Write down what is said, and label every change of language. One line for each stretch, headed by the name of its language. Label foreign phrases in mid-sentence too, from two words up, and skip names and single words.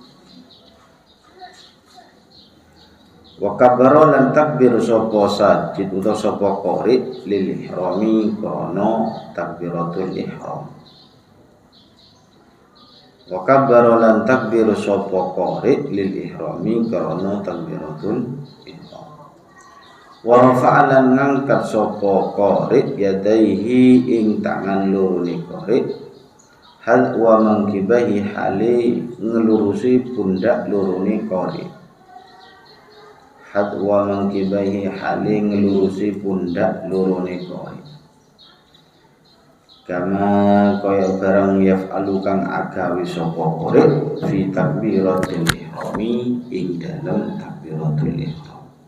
Arabic: وكبر
Javanese: lan takbir sapa sajid utawa sapa qari
Arabic: للإحرام
Javanese: krana takbiratul ihram.
Arabic: وكبر
Javanese: lan takbir sapa qari
Arabic: للإحرام
Javanese: krana takbiratul ihram. Wa rafa'alan ngangkat sapa qari yadaihi ing tangan loro ni qari
Arabic: حال ومنكبيه
Javanese: hale ngelurusi pundak loro ni qari.
Arabic: حذو منكبيه
Javanese: hale ngelurusi pundak lorone qari. Kama kaya barang
Arabic: يفعل
Javanese: kang agawe sapa qari
Arabic: في تكبيرة الإحرام
Javanese: ing dalem takbiratul ihram.